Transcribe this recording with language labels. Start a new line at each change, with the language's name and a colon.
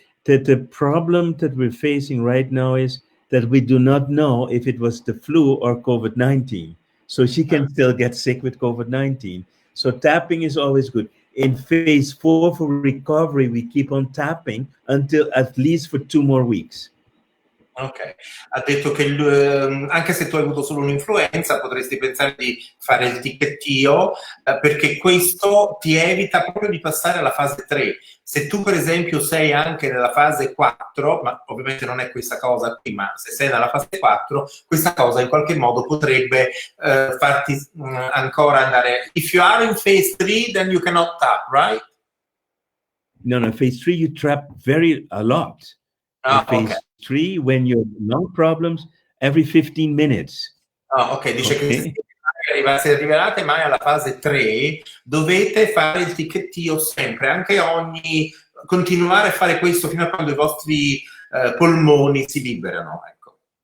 English: The problem that we're facing right now is that we do not know if it was the flu or COVID-19. So she can still get sick with COVID-19. So tapping is always good. In phase 4 for recovery, we keep on tapping until at least for 2 more weeks.
Italian: Ok, ha detto che anche se tu hai avuto solo un'influenza potresti pensare di fare il ticchettio perché questo ti evita proprio di passare alla fase 3. Se tu per esempio sei anche nella fase 4, ma ovviamente non è questa cosa qui, ma se sei nella fase 4, questa cosa in qualche modo potrebbe farti ancora andare.
English: If you are in phase 3, then you cannot tap, right? No, phase 3 you trap a lot. Phase 3, when you have lung problems, every 15 minutes.
Italian: Ok, dice che se arriverate mai alla fase 3 dovete fare il ticchettio sempre, anche continuare a fare questo fino a quando i vostri polmoni si liberano, ecco.